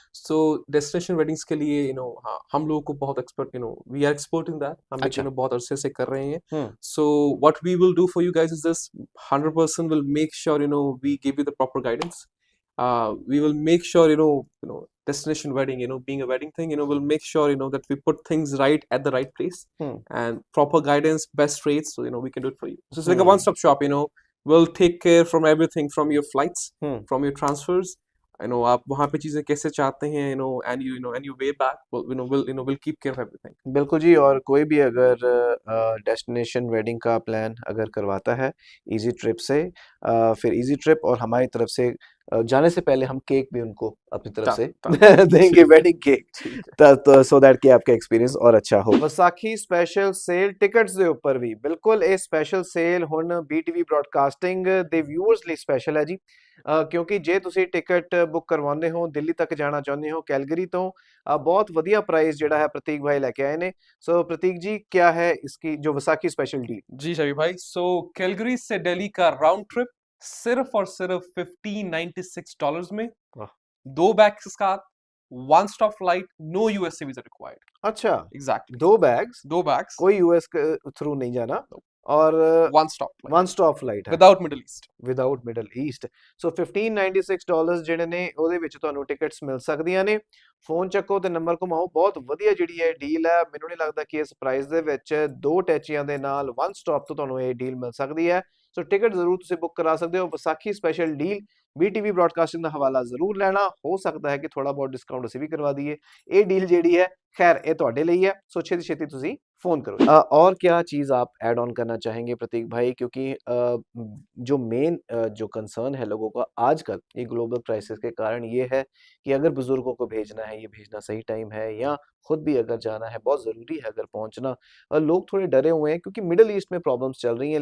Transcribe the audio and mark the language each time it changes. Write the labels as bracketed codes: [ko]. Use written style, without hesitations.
[hi] सो destination weddings के लिए हाँ, हम लोगों को बहुत expert, [en] we are expert in that, [hi] हम अच्छा। बहुत अरसे से कर रहे हैं। हुँ, [en] So what we will do for you guys is this, 100% will make sure we give you the proper guidance. We will make sure destination wedding, being a wedding thing, we'll make sure, that we put things right at the right place Hmm. and proper guidance, best rates, so, we can do it for you. So it's like a Hmm. one-stop shop, we'll take care from everything, from your flights, Hmm. from your transfers, [hi] आप वहाँ पे चीजें कैसे चाहते हैं, [en] and you way back, we'll keep care of everything. [hi] बिल्कुल जी। और कोई भी अगर डेस्टिनेशन वेडिंग का प्लान अगर करवाता है इजी ट्रिप से, फिर इजी ट्रिप और हमारी तरफ से जाने से पहले हम केक भी उनको अपनी तरफ से देंगे, ठीक है, वेडिंग केक, ठीक है। सो दैट कि आपका एक्सपीरियंस और अच्छा हो। [pa] ਵਿਸਾਖੀ ਸਪੈਸ਼ਲ ਸੇਲ ਟਿਕਟਸ ਦੇ ਉੱਪਰ ਵੀ ਬਿਲਕੁਲ ਇਹ ਸਪੈਸ਼ਲ ਸੇਲ ਹੁਣ BTV ਬ੍ਰਾਡਕਾਸਟਿੰਗ ਦੇ ਵਿਊਅਰਸ ਲਈ ਸਪੈਸ਼ਲ ਹੈ ਜੀ, ਕਿਉਂਕਿ ਜੇ ਤੁਸੀਂ ਟਿਕਟ ਬੁੱਕ ਕਰਵਾਉਂਦੇ ਹੋ, ਦਿੱਲੀ ਤੱਕ ਜਾਣਾ ਚਾਹੁੰਦੇ ਹੋ ਕੈਲਗਰੀ ਤੋਂ, बहुत वधिया प्राइस ਜਿਹੜਾ है प्रतीक भाई लेके आए ने। [hi] सो प्रतीक जी, क्या है इसकी जो विसाखी स्पेशल डील? जी शबी भाई, सो कैलगरी से दिल्ली का राउंड ट्रिप सिर्फ और सिर्फ $1596 में, वाह। 2 बैग्स के साथ, one stop flight, no USA visa required. अच्छा, [en] exactly, 2 bags, 2 bags, [hi] कोई यूएस के थ्रू नहीं जाना, और [en] one stop flight [pa] one stop flight ਹੈ [en] Without middle east. Without middle east. [pa] ਸੋ $1596 ਜਿਹੜੇ ਨੇ ਉਹਦੇ ਵਿੱਚ ਤੁਹਾਨੂੰ ਟਿਕਟਸ ਮਿਲ ਸਕਦੀਆਂ ਨੇ। ਫੋਨ ਚੱਕੋ ਤੇ ਨੰਬਰ ਘੁਮਾਓ। ਬਹੁਤ ਵਧੀਆ ਜਿਹੜੀ ਇਹ ਡੀਲ ਹੈ, ਮੈਨੂੰ ਨਹੀਂ ਲੱਗਦਾ ਕਿ ਇਸ ਪ੍ਰਾਈਸ ਦੇ ਵਿੱਚ 2 ਟੈਚੀਆਂ ਦੇ ਨਾਲ ਵਨ ਸਟਾਪ ਤੋਂ ਤੁਹਾਨੂੰ ਇਹ ਡੀਲ ਮਿਲ ਸਕਦੀ ਹੈ। ਸੋ ਟਿਕਟ ਜ਼ਰੂਰ ਤੁਸੀਂ ਬੁੱਕ ਕਰਾ ਸਕਦੇ ਹੋ। Vaisakhi special deal BTV broadcasting ਦਾ ਹਵਾਲਾ ਜ਼ਰੂਰ ਲੈਣਾ, ਹੋ ਸਕਦਾ ਹੈ ਕਿ ਥੋੜਾ ਬਹੁਤ ਡਿਸਕਾਊਂਟ ਅਸੀਂ ਵੀ ਕਰਵਾ ਦਈਏ। ਇਹ ਡੀਲ ਜਿਹੜੀ है [hi] खैर ये [pa] ਤੁਹਾਡੇ ਲਈ है। [hi] सो [pa] छेती छेती ਤੁਸੀਂ फोन करो। [hi] और क्या चीज़ आप ऐड ऑन करना चाहेंगे प्रतीक भाई, क्योंकि जो मेन जो कंसर्न है लोगों का आजकल ये ग्लोबल क्राइसिस के कारण ये है कि अगर बुजुर्गों को भेजना है, ये भेजना सही टाइम है, या खुद भी अगर जाना है बहुत ज़रूरी है अगर पहुंचना, लोग थोड़े डरे हुए हैं क्योंकि मिडल ईस्ट में प्रॉब्लम्स चल रही हैं।